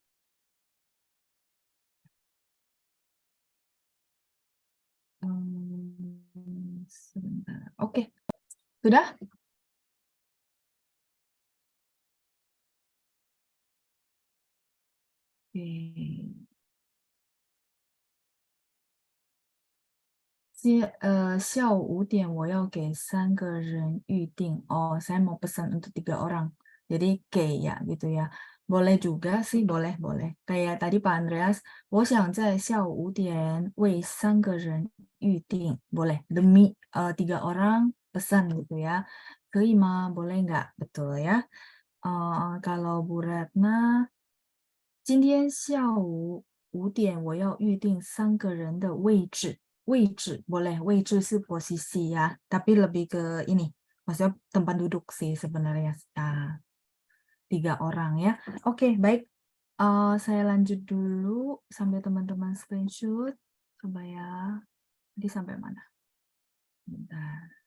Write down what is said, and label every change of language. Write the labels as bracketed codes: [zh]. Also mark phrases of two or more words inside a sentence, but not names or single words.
[id] Sebentar. Oke, sudah? Oke. [zh] 下午5点我要给3个人预定. [id] Oh, saya mau pesan untuk 3 orang. Jadi 给 ya gitu ya. Boleh juga sih, boleh. Kayak tadi Pak Andreas, [zh] 我想在下午5点为3个人预定. [id] Boleh, demi 3 orang pesan gitu ya. [zh] 可以吗? [id] Boleh nggak? Betul ya. Kalau Bu Retna, [zh] 今天下午5点我要预定3个人的位置. [id] 位置boleh, [zh] 位置 是 [id] posisi ya, tapi lebih ke ini, maksudnya tempat duduk sih sebenarnya. 3 orang ya. Oke, baik. Saya lanjut dulu sambil teman-teman screenshot. Coba ya. Tadi sampai mana? Bentar.